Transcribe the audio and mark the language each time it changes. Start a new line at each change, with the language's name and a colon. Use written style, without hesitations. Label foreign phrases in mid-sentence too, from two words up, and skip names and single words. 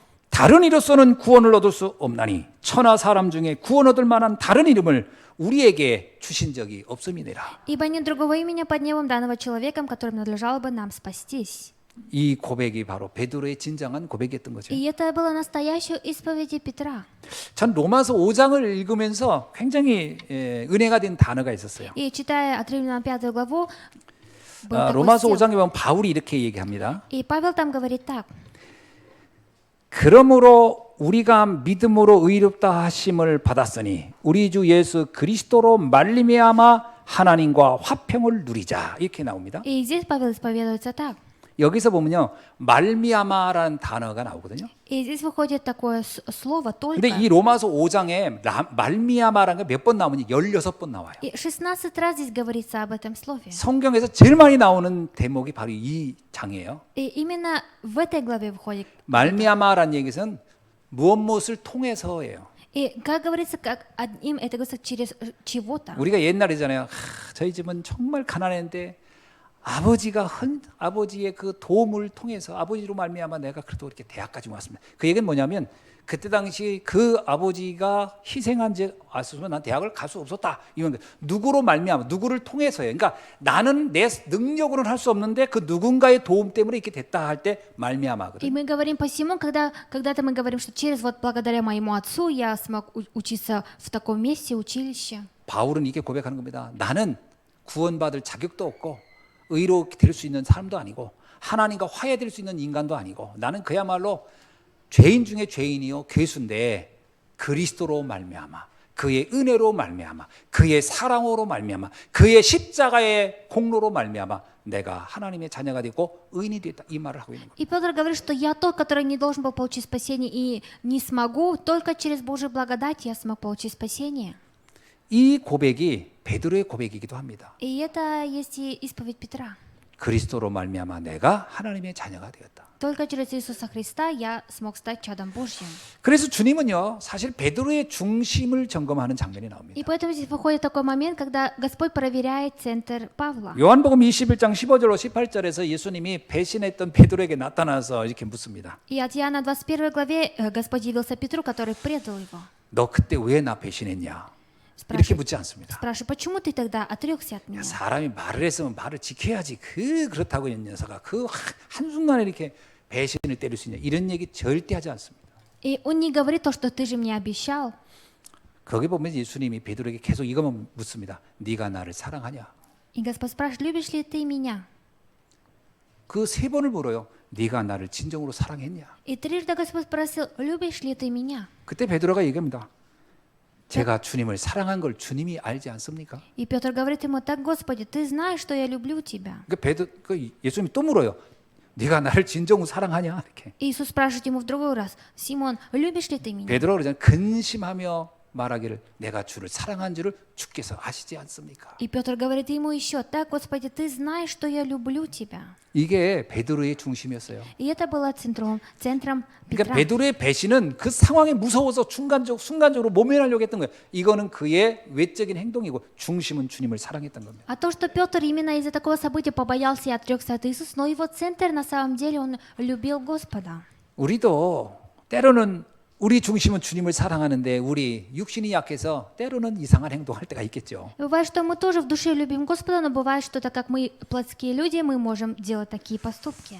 Korean: 다른 이로서는 구원을 얻을 수 없나니 천하 사람 중에 구원 얻을 만한 다른 이름을 우리에게 주신 적이 없음이니라.
Russian: Ибо нет другого имени под небом данного человеком, которым надлежало бы нам спастись.
Korean: 이 고백이 바로 베드로의 진정한 고백이었던 거죠.
Russian: И это было настоящей исповедью Петра.
Korean: 전 로마서 5장을 읽으면서 굉장히 은혜가 된 단어가 있었어요.
Russian: И читая от Римлянам 5 главу, был такой
Korean: 로마서
Russian: стих.
Korean: 5장에 보면 바울이 이렇게 얘기합니다.
Russian: И Павел там говорит так.
Korean: 그러므로 우리가 믿음으로 의롭다 하심을 받았으니 우리 주 예수 그리스도로 말미암아 하나님과 화평을 누리자 이렇게 나옵니다.
Russian: И здесь Павел исповедуется так.
Korean: 여기서 보면요 말미암아라는 단어가 나오거든요.
Russian: И здесь выходит такое слово только.
Korean: 근데 이 로마서 5장에 말미암아라는 게 몇 번 나오면 16번 나와요.
Russian: И 16 раз здесь говорится об этом слове.
Korean: 성경에서 제일 많이 나오는 대목이 바로 이 장이에요.
Russian: И именно в этой главе выходит.
Korean: 말미암아라는 얘기는 무엇을 통해서예요.
Russian: И как говорится, как одним, это говорится через чего-то.
Korean: 우리가 옛날이잖아요. 저희 집은 정말 가난했는데 아버지의 그 도움을 통해서 아버지로 말미암아 내가 그래도 이렇게 대학까지 왔습니다. 그 얘기는 뭐냐면 그때 당시 그 아버지가 희생한 제 왔으면 난 대학을 갈 수 없었다. 이런 거. 누구로 말미암아 누구를 통해서예요. 그러니까 나는 내 능력으로는 할 수 없는데 그 누군가의 도움 때문에 이렇게 됐다 할 때 말미암아거든.
Russian: И мы говорим посему, когда-то мы говорим, что через вот благодаря моему отцу я смог учиться в таком месте, училище.
Korean: 바울은 이렇게 고백하는 겁니다. 나는 구원받을 자격도 없고 의로 될 수 있는 사람도 아니고 하나님과 화해될 수 있는 인간도 아니고 나는 그야말로 죄인 중에 죄인이요 괴수인데 그리스도로 말미암아 그의 은혜로 말미암아 그의 사랑으로 말미암아 그의 십자가의 공로로 말미암아 내가 하나님의 자녀가 되고 의인이 되었다 이 말을 하고 있는 거예요.
Russian: И Петр говорит, что я тот, который не должен был получить спасение и не смогу, только через Божью благодать я смог получить спасение.
Korean: 이 고백이 베드로의 고백이기도 합니다.
Russian: И это есть и исповедь Петра.
Korean: 그리스도로 말미암아 내가 하나님의 자녀가 되었다.
Russian: Только через Иисуса Христа я смог стать чадом Божьим.
Korean: 그래서 주님은요, 사실 베드로의 중심을 점검하는 장면이 나옵니다.
Russian: И поэтому здесь выходит такой момент, когда Господь проверяет центр Павла.
Korean: 요한복음 21장 15절로 18절에서 예수님이 배신했던 베드로에게 나타나서 이렇게 묻습니다.
Russian: И от Иоанна 21 главе Господь явился Петру, который предал его.
Korean: 너 그때 왜 나 배신했냐? 이렇게 묻지 않습니다.
Russian: Спрашивает, почему ты тогда отрекся от меня?
Korean: 사람이 말을 했으면 말을 지켜야지. 그렇다고 이 녀석아. 한순간에 이렇게 배신을 때릴 수 있냐. 이런 얘기 절대 하지 않습니다.
Russian: И он не говорит то, что ты же мне обещал.
Korean: 거기 보면 예수님이 베드로에게 계속 이것만 묻습니다. 네가 나를 사랑하냐?
Russian: И Господь спрашивает, любишь ли ты меня?
Korean: 그 세 번을 물어요. 네가 나를 진정으로 사랑했냐?
Russian: И трижды Господь спросил, любишь ли ты меня?
Korean: 그때 베드로가 얘기합니다. 제가 주님을 사랑한 걸 주님이 알지 않습니까?
Russian: И Петр говорит ему, так, Господи, ты знаешь, что я люблю тебя.
Korean: 예수님이 또 물어요. 네가 나를 진정으로 사랑하냐? 이렇게.
Russian: Иисус спрашивает ему в другой раз, Симон, любишь ли ты меня?
Korean: 베드로가 그러잖아요. 근심하며 말하기를 내가 주를 사랑한 줄을 주께서 아시지 않습니까?
Russian: И Петр говорит ему еще, так, Господи, ты знаешь, что я люблю тебя.
Korean: 이게 베드로의 중심이었어요.
Russian: И это было центром
Korean: 그러니까
Russian: Петра.
Korean: 베드로의 배신은 그 상황에 무서워서 순간적으로 모면하려고 했던 거예요. 이거는 그의 외적인 행동이고 중심은 주님을 사랑했던 겁니다.
Russian: А то, что Петр именно из-за такого события побоялся и отрекся от Иисуса, но его центр на самом деле он любил Господа.
Korean: 우리도 때로는 우리 중심은 주님을 사랑하는데 우리 육신이 약해서 때로는 이상한 행동할 때가 있겠죠.
Russian: Бывает, что мы тоже в душе любим Господа, но бывает, что так как мы плотские люди, мы можем делать такие поступки.